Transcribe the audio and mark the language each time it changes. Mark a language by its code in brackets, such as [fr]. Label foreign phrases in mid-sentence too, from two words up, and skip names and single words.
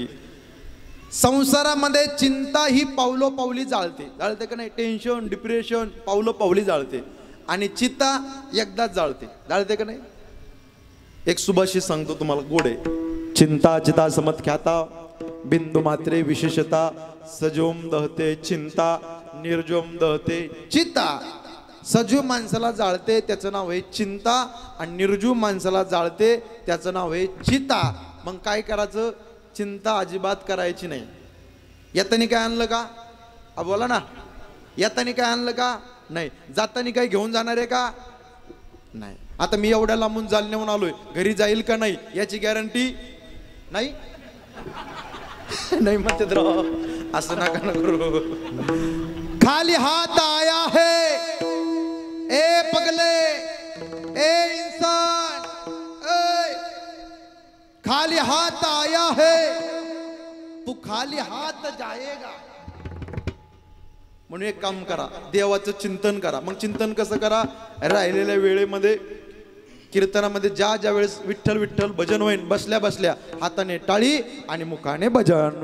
[mr] संसारामध्ये चिंता ही पावलोपावली जाळते. जाळते का नाही? टेन्शन, डिप्रेशन पावलोपावली जाळते. आणि चिता एकदाच जाळते. जाळते का नाही? एक सुभाषित सांगतो तुम्हाला, गोड आहे. [sa] चिंता चिता समख्याता बिंदू मात्रे विशेषता सजोम दहते चिंता निर्जोम दहते चिता. [mr] सजीव माणसाला जाळते त्याचं नाव आहे चिंता आणि निर्जीव माणसाला जाळते त्याचं नाव आहे चिता. मग काय करायचं? चिंता अजिबात करायची नाही. येतानी काय आणलं का? बोला ना. येतानी काय आणलं का? नाही. जातानी काय घेऊन जाणार आहे का? नाही. आता मी एवढ्या लांबून जालन्याहून आलोय, घरी जाईल का नाही याची गॅरंटी नाही. नाही म्हणते तर असं नका करू. [hi] खाली हात आया है ए पगले ए इंसान, खाली हात आया है तू खाली हात जाएगा. [mr] म्हणून एक काम करा, देवाचं चिंतन करा. मग चिंतन कसं करा? राहिलेल्या वेळेमध्ये कीर्तनामध्ये ज्या वेळेस विठ्ठल विठ्ठल भजन होईल, बसल्या बसल्या हाताने टाळी आणि मुखाने भजन.